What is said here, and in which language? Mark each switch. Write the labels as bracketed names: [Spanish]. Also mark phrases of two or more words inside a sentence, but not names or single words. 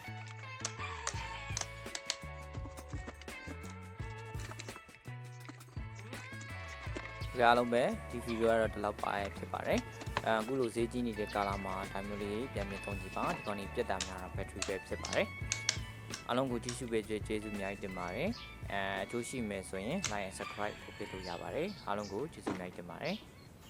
[Burmese] အားလုံးပဲဒီဗီဒီယိုကတော့ဒီလောက်ပါဖြစ်ပါတယ်အခုလိုဈေးကြီးနေတဲ့ကာလမှာဒါမျိုးလေးပြန်ပြန်သုံးကြည့်ပါဒီကောင်ကြီးပြတ်တာများတော့ battery ပဲဖြစ်ပါတယ်အားလုံးကိုကြည့်ရှုပေးကြကျေးဇူးအများကြီးတင်ပါတယ်အကျိုးရှိမယ်ဆိုရင် [English] like and subscribe [Burmese] လုပ်ပေးလို့ရပါတယ်အားလုံးကိုကျေးဇူးအများကြီးတင်ပါတယ်